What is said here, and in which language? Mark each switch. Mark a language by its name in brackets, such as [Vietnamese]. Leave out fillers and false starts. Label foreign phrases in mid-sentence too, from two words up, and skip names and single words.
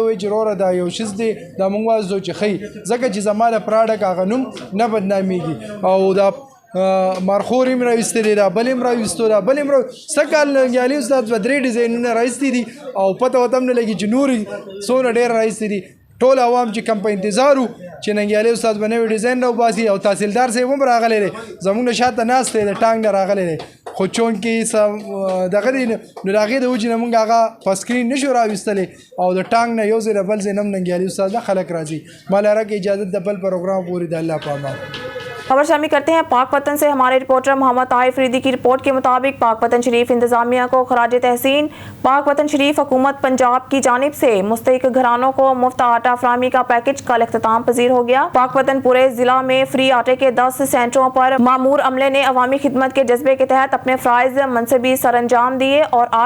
[Pashto] وي چې وروره دا یو شیز دی دا موږ وایو چې ښي ځکه چې زما د پراډک هغه نوم نه بدنامېږي او دا مارخور هم راویستلی دا بل هم راویستو دا بل هم څه کال ننګیالي استاد به 3 ډیزاینونه راویستي دي او پته ورته هم نه لګي چې نورې څومره ډېر راویستي دي ټول عوام چې کم په انتظار وو چې ننګیالي استاد به نوی ډیزاین راوباسي او تحصیلدار صاحب هم راغلی دی زموږ نه شاته ناست دی د ټانګ نه راغلی دی خو چونکې دغه دی نو د هغې د وجې نه موږ هغه په سکرین نشو راویستلی او د ټانګ نه یو ځای نه بل ځای نه هم ننګیالي استاد نه خلک راځي مالاره کې اجازت د بل پروګرام پورې د الله په امان [Urdu] خبر شامل کرتے ہیں پاک وطن سے ہمارے رپورٹر محمد طاہر فریدی کی رپورٹ کے مطابق پاک وطن شریف انتظامیہ کو خراج تحسین پاک وطن شریف حکومت پنجاب کی جانب سے مستحق گھرانوں کو مفت آٹا فراہمی کا پیکج کل اختتام پذیر ہو گیا پاک وطن پورے ضلع میں فری آٹے کے 10 سینٹروں پر مامور عملے نے عوامی خدمت کے جذبے کے تحت اپنے فرائض منصبی سر انجام دیے اور